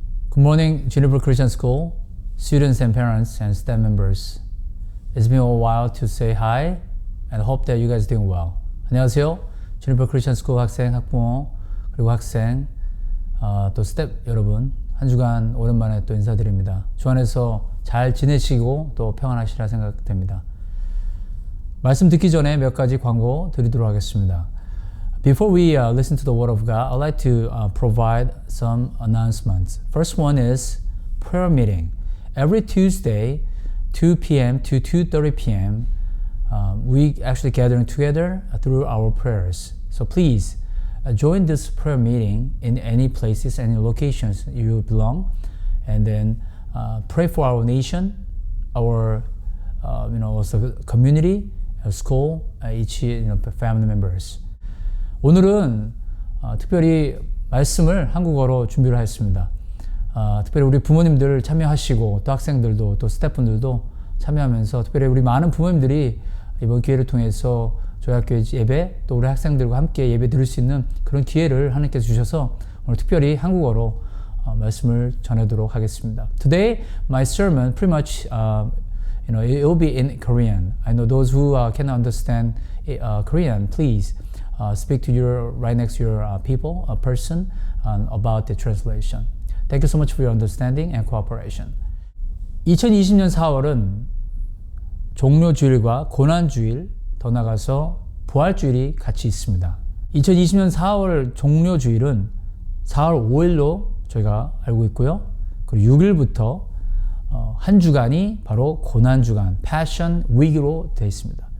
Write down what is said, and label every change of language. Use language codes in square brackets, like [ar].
[en] Good morning, Juniper Christian School, students and parents and staff members. It's been a while to say hi and hope that you guys are doing well. [ko] 안녕하세요. Juniper Christian School 학생, 학부모, 그리고 학생, 또 스텝 여러분. 한 주간 오랜만에 또 인사드립니다. 주 안에서 잘 지내시고 또 평안하시리라 생각됩니다. 말씀 듣기 전에 몇 가지 광고 드리도록 하겠습니다. [en] Before we listen to the Word of God, I'd like to provide some announcements. First one is prayer meeting. Every Tuesday, 2 p.m. to 2:30 p.m., we actually gathering together through our prayers. So please join this prayer meeting in any places, any locations you belong, and then pray for our nation, our also community, our school, each family members. [ko] 오늘은 특별히 말씀을 한국어로 준비를 했습니다. 특별히 우리 부모님들 참여하시고 또 학생들도 또 스태프분들도 참여하면서 특별히 우리 많은 부모님들이 이번 기회를 통해서 저희 학교 예배 또 우리 학생들과 함께 예배 드릴 수 있는 그런 기회를 하나님께서 주셔서 오늘 특별히 한국어로 말씀을 전하도록 하겠습니다. [en] Today my sermon pretty much it will be in Korean. I know those who cannot understand Korean, please speak to your right next to your people, a person, about the translation. Thank you so much for your understanding and cooperation. [ko] 2020년 4월은 종료주일과 고난주일, 더 나아가서 부활주일이 같이 있습니다. 2020년 4월 종료주일은 4월 5일로 저희가 알고 있고요. 그리고 6일부터 한 주간이 바로 고난주간, Passion Week로 되어 있습니다.